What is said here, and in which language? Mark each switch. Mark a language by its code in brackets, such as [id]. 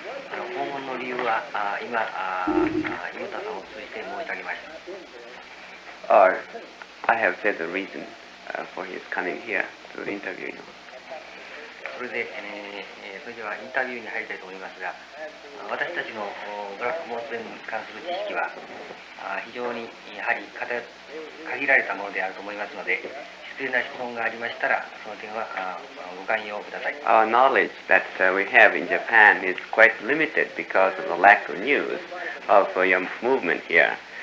[ja] 訪問の理由は今、岩田さんを通じて申し上げました。 [en] Or I have said the reason for his coming here to interview you. [ja] それで、それではインタビューに入りたいと思いますが、私たちのドラッグモースに関する知識は非常にやはり限られたものであると思いますので、失礼な質問がありましたら、その点はご寛容ください。 [en] Our knowledge that we have in Japan is quite limited because of the lack of news of your movement here.